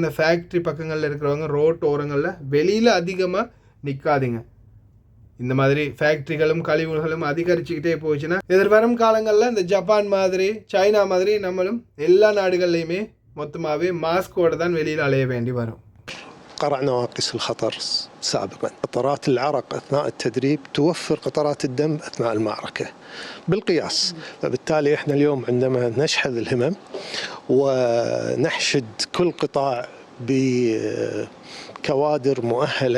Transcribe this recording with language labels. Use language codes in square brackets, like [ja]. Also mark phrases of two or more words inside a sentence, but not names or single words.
[ta] இந்த ஃபேக்ட்ரி பக்கங்களில் இருக்கிறவங்க ரோட் ஓரங்களில் வெளியில் அதிகமாக நிற்காதீங்க. இந்த மாதிரி ஃபேக்ட்ரிகளும் கழிவுகளும் அதிகரிச்சுக்கிட்டே போச்சுன்னா எதிர்வரும் காலங்களில் இந்த ஜப்பான் மாதிரி, சைனா மாதிரி நம்மளும் எல்லா நாடுகள்லையுமே மொத்தமாகவே மாஸ்கோடு தான் வெளியில் அலைய வேண்டி வரும். [ar] قرع نواقص الخطر سابقا. قطرات العرق أثناء التدريب توفر قطرات الدم أثناء المعركة بالقياس. فبالتالي إحنا اليوم عندما نشحذ الهمم ونحشد كل قطاع بكوادر مؤهلة.